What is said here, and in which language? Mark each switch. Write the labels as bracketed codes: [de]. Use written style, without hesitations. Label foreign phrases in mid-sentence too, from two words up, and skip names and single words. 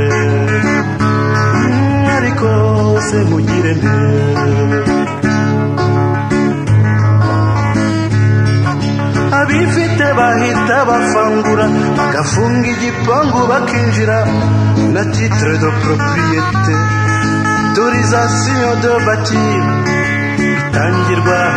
[rw] ariko se nkugire nte abifite bahita bafangura bagafunga igipangu bakinjira na [fr] titre de propriété autorisation de bâtir [rw] bitangirwa